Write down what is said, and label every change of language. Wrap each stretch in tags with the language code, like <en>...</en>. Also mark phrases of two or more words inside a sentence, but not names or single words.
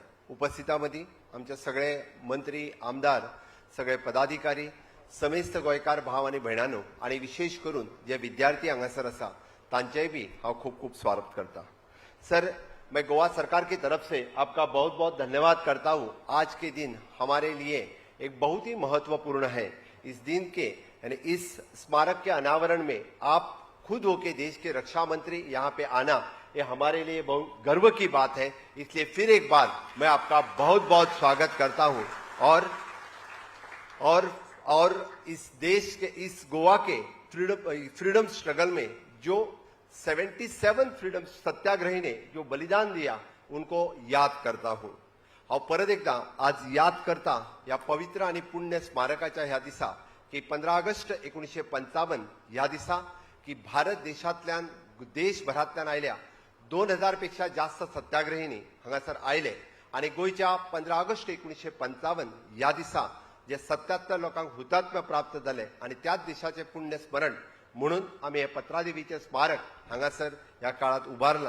<kok>उपस्थितांमध्ये आमचे सगळे मंत्री, आमदार, सगळे पदाधिकारी, समेस्त गोयकार भाव आणि भयणांनो आणि विशेष करून जे विद्यार्थी हांगासर आसा तांचेय भी हांव खूब खूब स्वागत करता।</kok> <hi>सर, मैं गोवा सरकार की तरफ से आपका बहुत बहुत धन्यवाद करता हूँ। आज के दिन हमारे लिए एक बहुत ही महत्वपूर्ण है। इस दिन के यानी इस स्मारक के अनावरण में आप खुद होके देश के रक्षा मंत्री यहाँ पे आना, ये हमारे लिए बहुत गर्व की बात है। इसलिए फिर एक बार मैं आपका बहुत बहुत स्वागत करता हूँ और इस देश के, इस गोवा के</hi> <en>freedom struggle</en> <hi>में जो 77 फ्रीडम सत्याग्रही ने जो बलिदान दिया उनको याद करता हूं।</hi> <kok>और परत एकदा आज याद करता या पवित्र आणि पुण्य स्मारकाच्या ह्या दिसा की 15 ऑगस्ट 1955 ह्या दिसा की भारत देशातल्यान देशभरातल्यान आयल्या 2000 पेक्षा जास्त सत्याग्रहींनी हांगासर आयले आणि गोयच्या 15 ऑगस्ट 1955 ह्या दिसा जे 77 लोकांक हुतात्म्य प्राप्त झाले आणि त्याच देशाचे पुण्य स्मरण म्हणून आम्ही हे पत्रादेवीचे स्मारक हांगासर ह्या काळात उभारला।</kok>